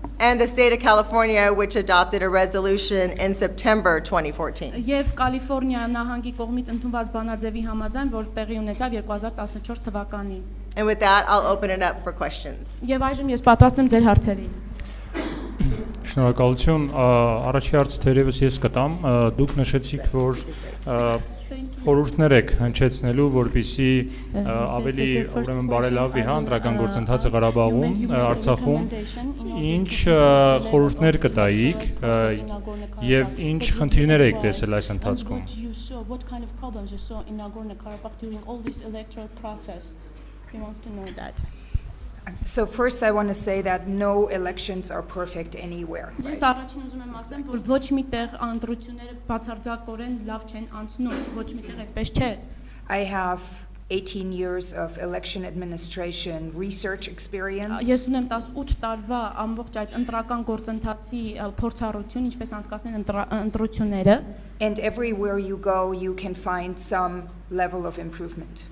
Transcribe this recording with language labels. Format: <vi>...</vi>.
<en>and the state of California, which adopted a resolution in September 2014.</en> <hy>Եվ Կալիֆորնիա նահանգի կողմից ընդունված բանաձևի համաձայն, որ տեղի ունեցավ 2014 թվականին։</hy> <en>And with that, I'll open it up for questions.</en> <hy>Եվ այժմ ես պատրաստ եմ ձեր հարցերին։ Շնորհակալություն, առաջի հարցը թերևս ես կտամ, դուք նշեցիք, որ խորհուրդներ եք հնչեցնելու, որպեսզի ավելի ուրեմն բարելավի ընտրական գործընթացը Ղարաբաղում, Արցախում, ինչ խորհուրդներ կտայիք եւ ինչ խնդիրներ եք տեսել այս ընթացքում։</hy> <en>What kind of problems you saw in Nagorno-Karabakh during all this electoral process? He wants to know that. So first I want to say that no elections are perfect anywhere.</en> <hy>Ես առաջին ուզում եմ ասեմ, որ ոչ մի տեղ ընտրությունները բացարձակորեն լավ չեն անցնում, ոչ մի տեղ այդպես չէ։</hy> <en>I have 18 years of election administration research experience.</en> <hy>Ես ունեմ 18 տարվա ամբողջ այդ ընտրական գործընթացի փորձառություն, ինչպես անցկացնել ընտրությունները։</hy> <en>And everywhere you go, you can find some level of improvement.</en>